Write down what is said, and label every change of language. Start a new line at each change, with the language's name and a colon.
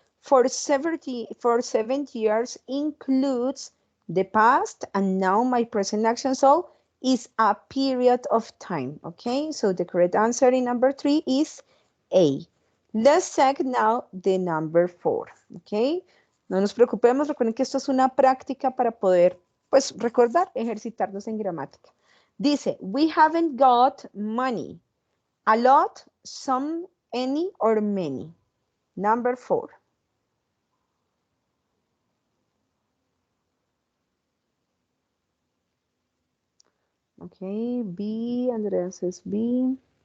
English: For 7 years includes the past and now my present action, so is a period of time, okay? So the correct answer in number 3 is A. Let's check now the number 4, okay?
Spanish: No nos preocupemos, recuerden que esto es una práctica para poder, pues, recordar, ejercitarnos en gramática.
English: Dice, we haven't got money. A lot, some, any, or many. Number 4. Okay, B, Andrea says B.